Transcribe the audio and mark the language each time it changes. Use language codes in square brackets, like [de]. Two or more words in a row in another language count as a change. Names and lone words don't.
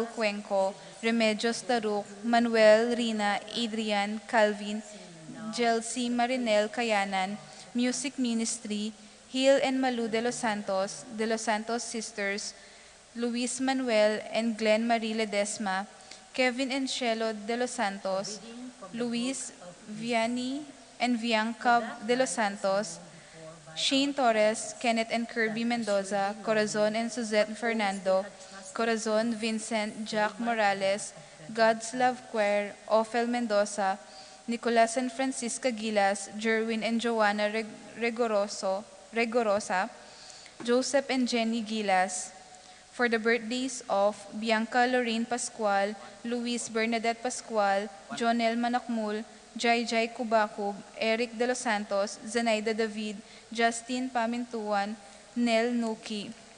[en] Cuenco, Remedios Taruk, Manuel, Rina, Adrian, Calvin, Jelsi Marinel Kayanan, Music Ministry, Hill and Malu de los Santos Sisters, Luis Manuel and Glenn Marie Ledesma, Kevin and Shelo de los Santos, Luis Vianney and Bianca de los Santos, Shane Torres, Kenneth and Kirby Mendoza, Corazon and Suzette Fernando, Corazon, Vincent, Jack Morales, God's Love Choir, Ophel Mendoza, Nicolas and Francisca Gilas, Jerwin and Joanna Regorosa, Joseph and Jenny Gilas, for the birthdays of Bianca Lorraine Pascual, Luis Bernadette Pascual, Jonel Manakmul, Jai Jai Kubakub, Eric De Los Santos, Zenaida David, Justin Pamintuan, Nel Nuki.